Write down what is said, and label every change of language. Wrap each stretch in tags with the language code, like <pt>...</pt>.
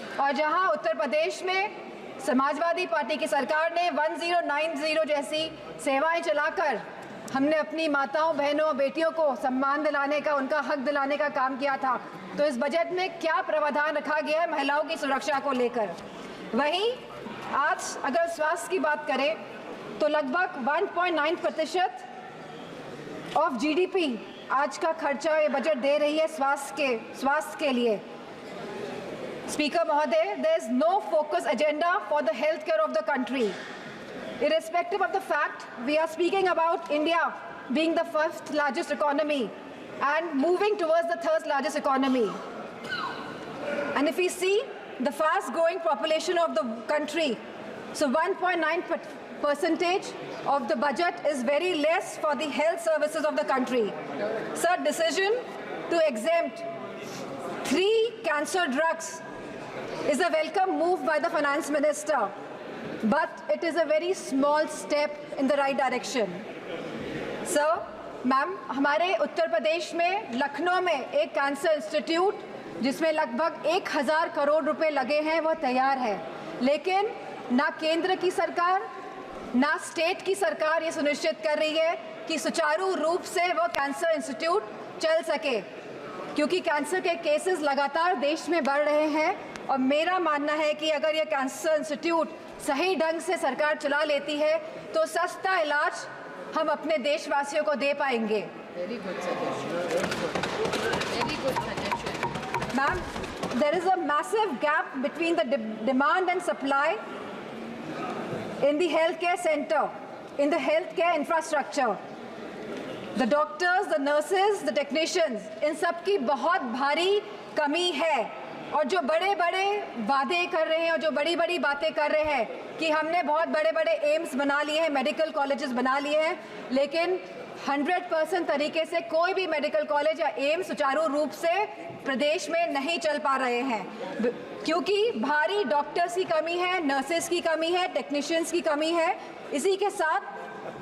<hi>और जहां उत्तर प्रदेश में समाजवादी पार्टी की सरकार ने 1090 जैसी सेवाएं चलाकर हमने अपनी माताओं, बहनों, बेटियों को सम्मान दिलाने का, उनका हक दिलाने का काम किया था, तो इस बजट में क्या प्रावधान रखा गया है महिलाओं की सुरक्षा को लेकर। वहीं आज अगर स्वास्थ्य की बात करें तो लगभग 1.9% ऑफ जीडीपी आज का खर्चा ये बजट दे रही है स्वास्थ्य के लिए।</hi> <en>Speaker महोदय, there is no focus agenda for the healthcare of the country. Irrespective of the fact we are speaking about India being the 1st largest economy and moving towards the 3rd largest economy. And if we see the fast growing population of the country, so 1.9% of the budget is very less for the health services of the country. Sir, decision to exempt 3 cancer drugs is a welcome move by the finance minister, but it is a very small step in the right direction.</en> <hi>Sir, ma'am, हमारे उत्तर प्रदेश में लखनऊ में एक cancer institute जिसमें लगभग 1000 करोड़ रुपए लगे हैं, वो तैयार है, लेकिन ना केंद्र की सरकार ना स्टेट की सरकार ये सुनिश्चित कर रही है कि सुचारू रूप से वो कैंसर इंस्टीट्यूट चल सके, क्योंकि कैंसर के केसेस लगातार देश में बढ़ रहे हैं। और मेरा मानना है कि अगर ये कैंसर इंस्टीट्यूट सही ढंग से सरकार चला लेती है तो सस्ता इलाज हम अपने देशवासियों को दे पाएंगे।</hi> <en>Ma'am, there is a massive gap between the demand and supply in the healthcare center, in the healthcare infrastructure. The doctors, the nurses, the technicians,</en> <hi>इन सब की बहुत भारी कमी है। और जो बड़े बड़े वादे कर रहे हैं और जो बड़ी बड़ी बातें कर रहे हैं कि हमने बहुत बड़े बड़े एम्स बना लिए हैं, मेडिकल कॉलेजेस बना लिए हैं, लेकिन 100% तरीके से कोई भी मेडिकल कॉलेज या एम्स सुचारू रूप से प्रदेश में नहीं चल पा रहे हैं, क्योंकि भारी डॉक्टर्स की कमी है, नर्सेस की कमी है, टेक्नीशियंस की कमी है। इसी के साथ</hi>